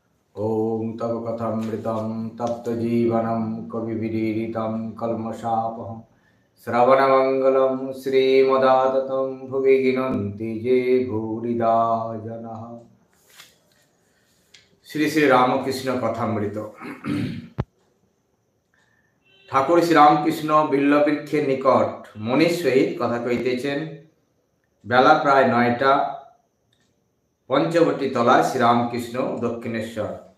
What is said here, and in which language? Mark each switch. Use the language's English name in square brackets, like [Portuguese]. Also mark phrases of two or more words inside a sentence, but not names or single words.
[Sanskrit] ॐ तव कथामृतं तप्तजीवनं कविभिरीडितं कल्मषापहं श्रवणमङ्गलं श्रीमदाततं भुवि गिनन्ति ये भूरिदा जनः। [Bangla] শ্রী শ্রী রামকৃষ্ণ কথামৃত। ঠাকুর শ্রীরামকৃষ্ণ বিল্লবৃক্ষের নিকট মনির সহিত কথা কইতেছেন। বেলা প্রায় ৯টা। পঞ্চবটী তলায় শ্রীরামকৃষ্ণ, দক্ষিণেশ্বর।